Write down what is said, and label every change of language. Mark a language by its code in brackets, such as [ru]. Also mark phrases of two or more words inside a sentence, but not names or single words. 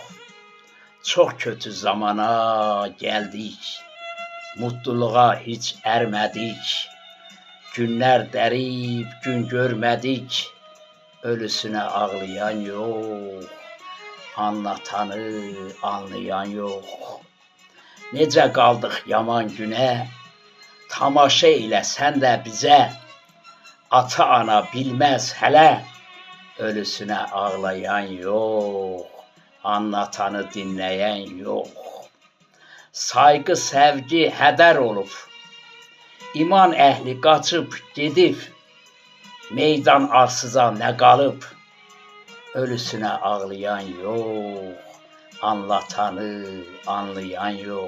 [tr] Çok kötü zamana geldik, mutluluğa hiç ermedik. Günler derip gün görmedik, ölüsüne ağlayan yok, anlatanı anlayan yok. [az] Necə qaldıq yaman günə, tamaşa elə sən də bizə, ata ana bilməz hələ, ölüsünə ağlayan yox, anlatanı dinləyən yox. Sayğı, sevgi hədər olub, İman əhli qaçıb gedib, meydan arsıza nə qalıb, ölüsünə ağlayan yox, anlatanı anlayan yox.